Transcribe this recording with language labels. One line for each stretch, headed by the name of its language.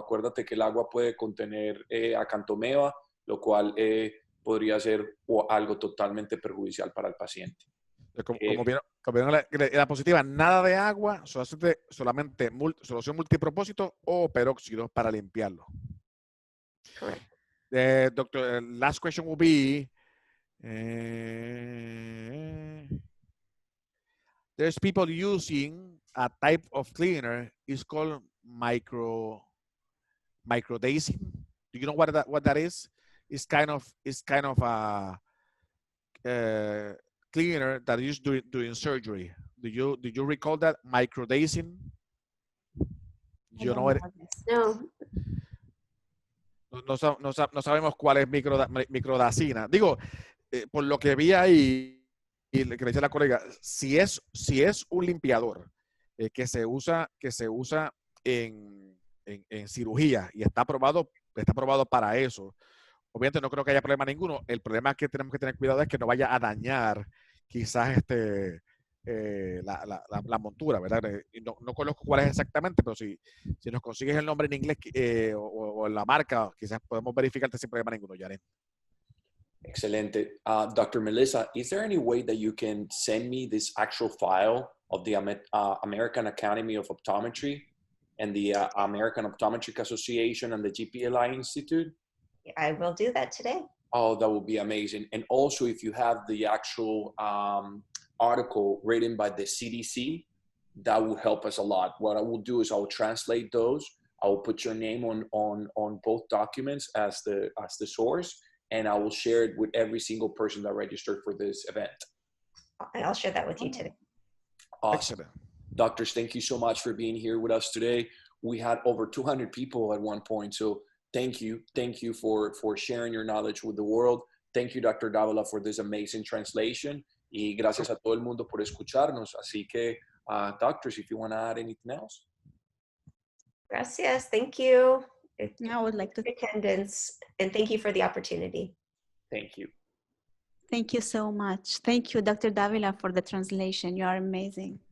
Spanish: Acuérdate que el agua puede contener acantomeba, lo cual podría ser algo totalmente perjudicial para el paciente. Como vieron la positiva, nada de agua, solamente solución multipropósito o peróxido para limpiarlo.
English: Correct. Doctor, last question will be, there's people using a type of cleaner, it's called microdacing. Do you know what that is? It's kind of a cleaner that is during surgery. Do you recall that microdacing? You know it? No.
Spanish: No sabemos cuál es microdacina. Digo, por lo que vi ahí, y que le dice la colega, si es un limpiador que se usa en cirugía y está aprobado para eso, obviamente no creo que haya problema ninguno. El problema que tenemos que tener cuidado es que no vaya a dañar quizás la montura, ¿verdad? Y no conozco cuál es exactamente, pero si nos consigues el nombre en inglés o la marca, quizás podemos verificarte sin problema ninguno, Yaren. Excelente. Dr.
English: Melissa, is there any way that you can send me this actual file of the American Academy of Optometry and the American Optometric Association and the GPLI Institute? I will do that today. Oh, that would be amazing. And also, if you have the actual article written by the CDC, that will help us a lot. What I will do is I will translate those. I will put your name on both documents as the source, and I will share it with every single person that registered for this event. I'll share that with you today. Awesome. Excellent. Doctors, thank you so much for being here with us today. We had over 200 people at one point, so thank you for sharing your knowledge with the world. Thank you, Dr. Davila, for this amazing translation.
Spanish: Y gracias a todo el mundo por escucharnos. Así que,
English: doctors, if you want to add anything else.
Spanish: Gracias.
English: Thank you. I would like to Attendance, and thank you for the opportunity. Thank you. thank you so much. Thank you, Dr. Davila, for the translation. You are amazing.